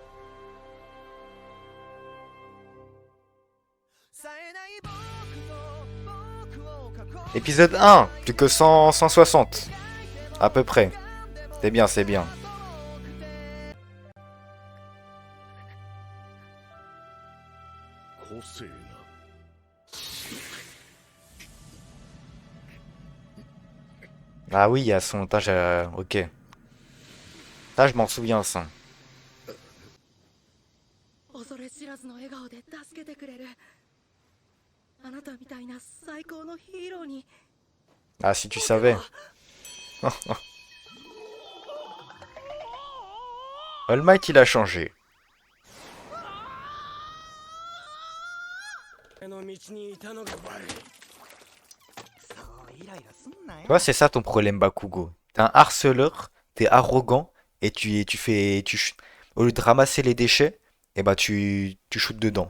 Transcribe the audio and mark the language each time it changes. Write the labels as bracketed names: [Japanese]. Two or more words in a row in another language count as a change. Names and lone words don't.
[French] Épisode 1, plus que 160. À peu près. C'est bien, c'est bien. Ah oui, il y a son tâche à... Ok. Ça, je m'en souviens, ça. [Japanese] 恐れ知らずの笑顔で助けてくれるあなたみたいな最高のヒーローに [French] Ah, si tu savais. All Might, il a changé. [Japanese] あの道にいたのが悪い。そうイライラすんなよ。 [French] Tu vois, c'est ça ton problème, Bakugo. T'es un harceleur, t'es arrogant, et au lieu de ramasser les déchets, eh ben tu shootes dedans.